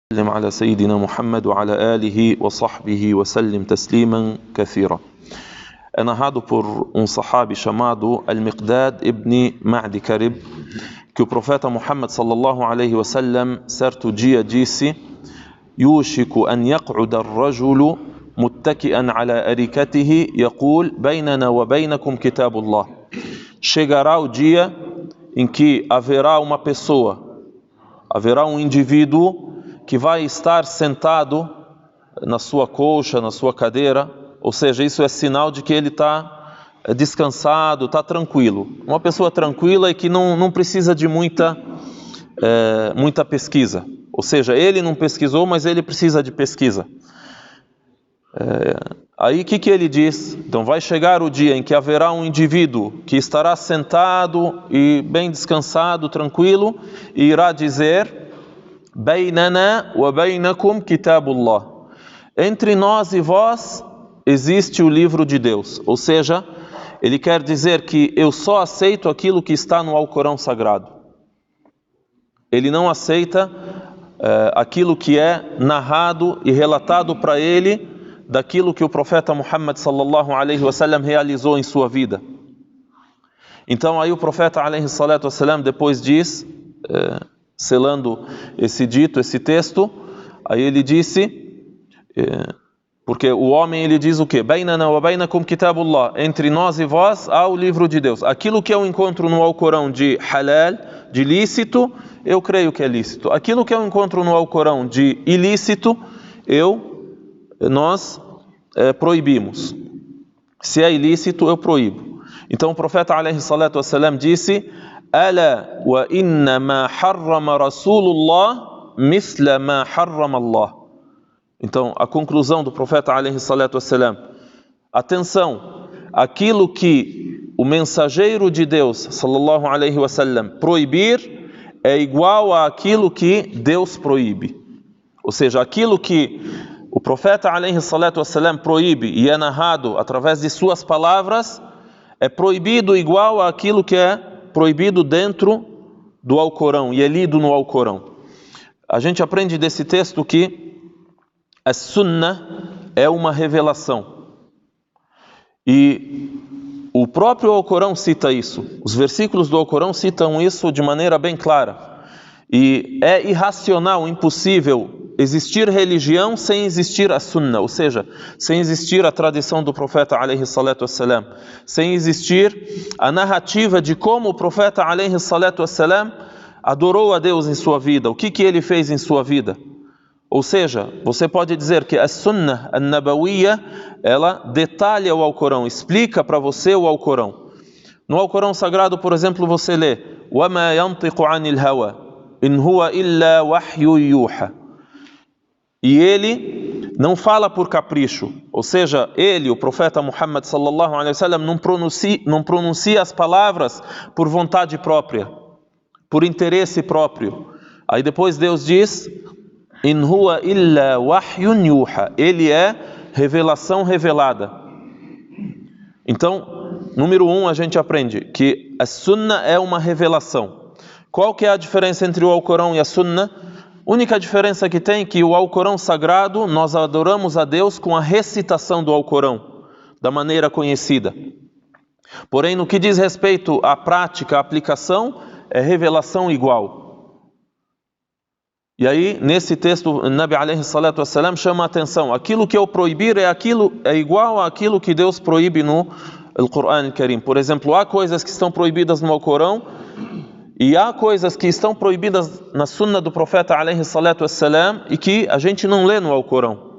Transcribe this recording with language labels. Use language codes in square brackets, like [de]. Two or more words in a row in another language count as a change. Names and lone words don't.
[ar] وسلم على سيدنا محمد وعلى آله وصحبه وسلم تسليما كثيرا. [pt] É narrado por um sahabi chamado Al-Miqdad ibn Ma'di Karib que o profeta Muhammad [ar] صلى الله عليه وسلم [pt] certo dia disse: [ar] يوشك أن يقعد الرجل متكئا على أريكته يقول بيننا وبينكم كتاب الله. [pt] Chegará o dia em que haverá uma pessoa, haverá um indivíduo que vai estar sentado na sua colcha, na sua cadeira, ou seja, isso é sinal de que ele está descansado, está tranquilo. Uma pessoa tranquila e que não precisa de muita pesquisa. Ou seja, ele não pesquisou, mas ele precisa de pesquisa. Aí o que ele diz? Então vai chegar o dia em que haverá um indivíduo que estará sentado e bem descansado, tranquilo, e irá dizer: [ar] بيننا وبينكم كتاب الله. [pt] Entre nós e vós existe o livro de Deus. Ou seja, ele quer dizer que eu só aceito aquilo que está no Alcorão Sagrado. Ele não aceita aquilo que é narrado e relatado para ele daquilo que o profeta Muhammad [ar] صلى الله عليه وسلم [pt] realizou em sua vida. Então aí o profeta [ar] عليه الصلاة والسلام [pt] depois diz, selando esse dito, esse texto, aí ele disse, porque o homem ele diz o quê? [ar] بيننا وبينكم كتاب الله. [pt] Entre nós e vós há o livro de Deus. Aquilo que eu encontro no Alcorão de halal, de lícito, eu creio que é lícito. Aquilo que eu encontro no Alcorão de ilícito, nós proibimos. Se é ilícito, eu proíbo. Então o profeta [ar] عليه الصلاة والسلام [pt] disse: [ar] ألا وإن ما حرم رسول الله مثل ما حرم الله. [pt] Então a conclusão do profeta [ar] عليه الصلاة والسلام: [pt] atenção, aquilo que o mensageiro de Deus [ar] صلى الله عليه وسلم [pt] proibir é igual àquilo que Deus proíbe. Ou seja, aquilo que o profeta [ar] عليه الصلاة والسلام [pt] proíbe e é narrado através de suas palavras é proibido igual àquilo que é proibido dentro do Alcorão e é lido no Alcorão. A gente aprende desse texto que a Sunnah é uma revelação. E o próprio Alcorão cita isso. Os versículos do Alcorão citam isso de maneira bem clara. E é irracional, impossível existir religião sem existir a Sunnah, ou seja, sem existir a tradição do profeta [ar] عليه الصلاة والسلام, [pt] sem existir a narrativa de como o profeta [ar] عليه الصلاة والسلام [pt] adorou a Deus em sua vida, o que ele fez em sua vida. Ou seja, você pode dizer que a [ar] السنة النبوية, [pt] ela detalha o Alcorão, explica para você o Alcorão. No Alcorão Sagrado, por exemplo, você lê: [ar] وَمَا يَنْطِقُ عَنِ الْهَوَى إِنْ هُوَ إِلَّا وَحْيٌ يُوحَى. [pt] E ele não fala por capricho, ou seja, ele, o profeta Muhammad [ar] صلى الله عليه وسلم, [pt] não pronuncia as palavras por vontade própria, por interesse próprio. Aí depois Deus diz: [ar] إن هو إلا وحي يوحى. [pt] Ele é revelação revelada. Então, número 1, a gente aprende que a Sunnah é uma revelação. Qual que é a diferença entre o Alcorão e a Sunnah? A única diferença que tem é que o Alcorão Sagrado, nós adoramos a Deus com a recitação do Alcorão, da maneira conhecida. Porém, no que diz respeito à prática, à aplicação, é revelação igual. E aí, nesse texto, o [ar] النبي عليه الصلاة والسلام [pt] chama a atenção: aquilo que eu proibir é igual àquilo que Deus proíbe no [ar] القرآن الكريم. [pt] Por exemplo, há coisas que estão proibidas no Alcorão e há coisas que estão proibidas na Sunnah do profeta [ar] عليه الصلاة والسلام [pt] e que a gente não lê no Alcorão.